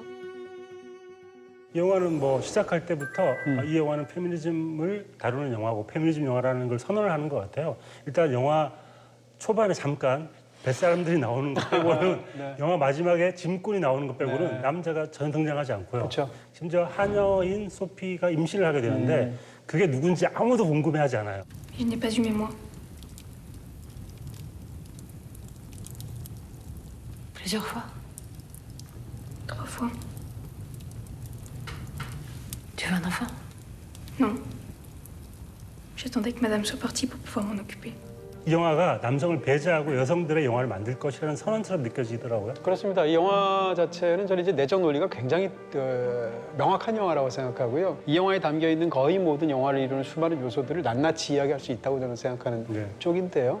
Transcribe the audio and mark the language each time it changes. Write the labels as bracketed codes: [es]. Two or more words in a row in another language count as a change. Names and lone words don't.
[ko] 이 영화는 뭐 시작할 때부터 이 영화는 페미니즘을 다루는 영화고 페미니즘 영화라는 걸 선언을 하는 것 같아요. 일단 영화 초반에 잠깐 뱃사람들이 나오는 것 빼고는 네. 영화 마지막에 짐꾼이 나오는 것 빼고는 네. 남자가 전혀 등장하지 않고요. 그렇죠. 심지어 하녀인 소피가 임신을 하게 되는데 그게 누군지 아무도 궁금해하지 않아요. [fr] Je n'ai pas eu mémoire. Plusieurs fois? 3 fois. Tu veux un enfant? Non. J'attendais que madame soit partie pour pouvoir m'en occuper. [ko] 이 영화가 남성을 배제하고 여성들의 영화를 만들 것이라는 선언처럼 느껴지더라고요. 그렇습니다. 이 영화 자체는 저는 이제 내적 논리가 굉장히 명확한 영화라고 생각하고요. 이 영화에 담겨 있는 거의 모든 영화를 이루는 수많은 요소들을 낱낱이 이야기할 수 있다고 저는 생각하는 네. 쪽인데요.